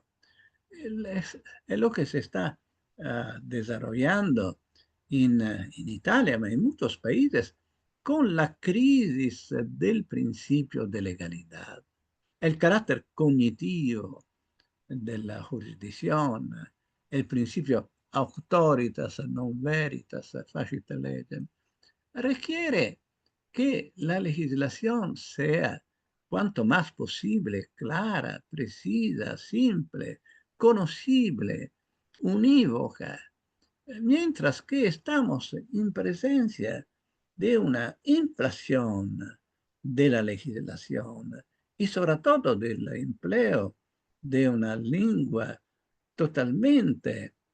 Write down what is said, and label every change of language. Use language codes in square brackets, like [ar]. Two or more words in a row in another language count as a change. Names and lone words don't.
[es] Es lo que se está desarrollando en Italia, pero en muchos países, con la crisis del principio de legalidad, el carácter cognitivo de la jurisdicción, el principio auctoritas [la] non veritas facit legem, [es] requiere que la legislación sea cuanto más posible clara, precisa, simple, conocible, unívoca, mientras que estamos en presencia de una inflación de la legislación y sobre todo del empleo de una lengua totalmente